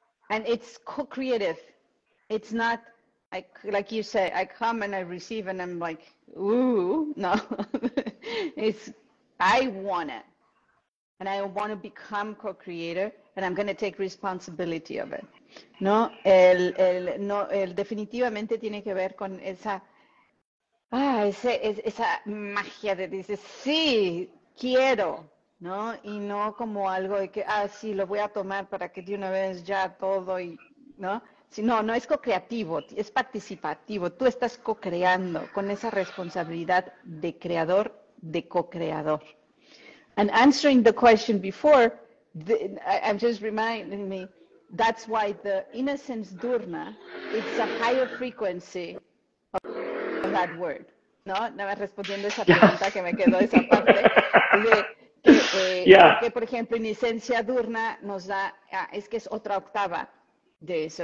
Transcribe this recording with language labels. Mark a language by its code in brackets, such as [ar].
[en] And it's co-creative. It's not like you say, I come and I receive and I'm like, ooh, no. It's, I want it. And I want to become co-creator and I'm going to take responsibility of it. [es] No, definitivamente tiene que ver con esa, esa magia de dices, sí, quiero, ¿no? Y no como algo de que, sí, lo voy a tomar para que de una vez ya todo, y, ¿no? No, no es co-creativo, es participativo. Tú estás co-creando con esa responsabilidad de creador, de co-creador. [en] And answering the question before, I'm just reminding me, that's why the innocence dUr-Rna, it's a higher frequency of that word, [es] ¿no? Nada más respondiendo esa pregunta que me quedó esa parte, de que, porque, por ejemplo, inocencia dUr-Rna nos da, es que es otra octava de eso.